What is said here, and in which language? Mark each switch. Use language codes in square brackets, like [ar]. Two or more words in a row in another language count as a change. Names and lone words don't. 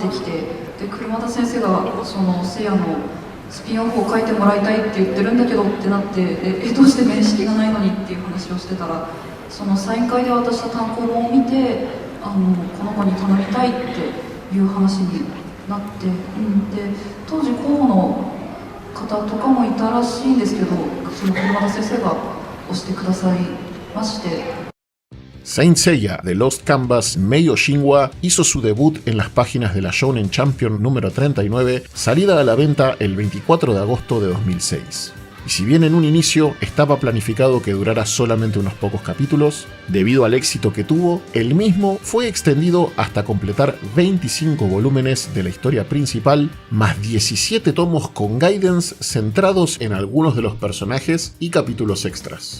[ja] ってきて、で車田先生がそのせいやのスピンオフを書いてもらいたいって言ってるんだけどってなって、どうして面識がないのにっていう話をしてたら、そのサイン会で渡した単行本を見て、この子に頼みたいっていう話になって、で当時候補の方とかもいたらしいんですけど、その車田先生が押してくださいまして。 [es] Saint Seiya de Lost Canvas Meiyo Shinwa hizo su debut en las páginas de la Shonen Champion número 39, salida a la venta el 24 de agosto de 2006. Y si bien en un inicio estaba planificado que durara solamente unos pocos capítulos, debido al éxito que tuvo, el mismo fue extendido hasta completar 25 volúmenes de la historia principal, más 17 tomos con guidance centrados en algunos de los personajes y capítulos extras.